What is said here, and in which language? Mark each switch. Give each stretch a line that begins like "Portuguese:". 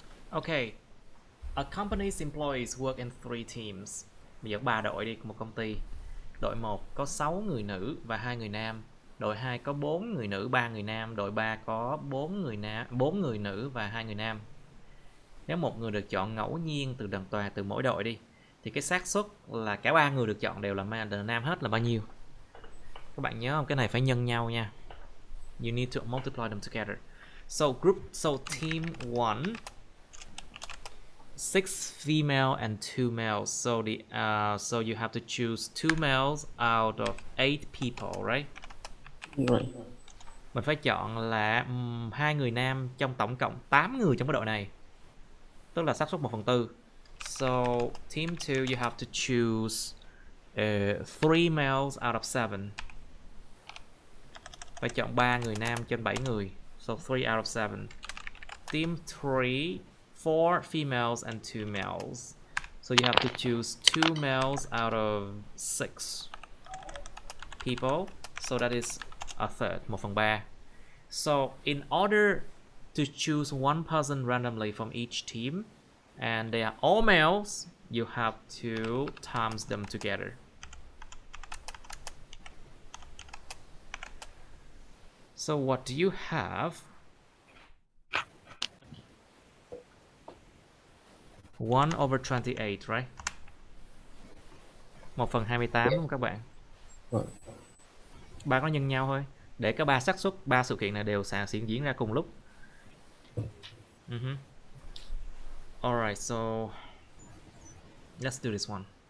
English: Okay, a company's employees work in 3 teams.
Vietnamese: Bây giờ 3 đội đi, một công ty. Đội 1 có 6 người nữ và 2 người nam. Đội 2 có 4 người nữ, 3 người nam. Đội 3 có 4 người nữ và 2 người nam. Nếu một người được chọn ngẫu nhiên từ toàn từ mỗi đội đi, thì cái xác suất là cả 3 người được chọn đều là nam hết là bao nhiêu? Các bạn nhớ không? Cái này phải nhân nhau nha.
English: You need to multiply them together. So team 1, 6 female and 2 males. So you have to choose 2 males out of 8 people, right? Right.
Vietnamese: Mình phải chọn là 2 người nam trong tổng cộng 8 người trong cái đội này. Tức là xác suất 1/4.
English: So team 2 you have to choose 3 males out of 7.
Vietnamese: Phải chọn 3 người nam trên 7 người.
English: So 3 out of 7. Team 3, 4 females and 2 males. So you have to choose 2 males out of 6 people. So that is a third, 1/3. So in order to choose one person randomly from each team, and they are all males, you have to times them together. So what do you have? 1/28, right?
Vietnamese: 1/28 đúng không các bạn? Vâng. Ba có nhân nhau thôi. Để có 3 xác suất, 3 sự kiện này đều sẽ diễn ra cùng lúc.
English: Alright, so let's do this one.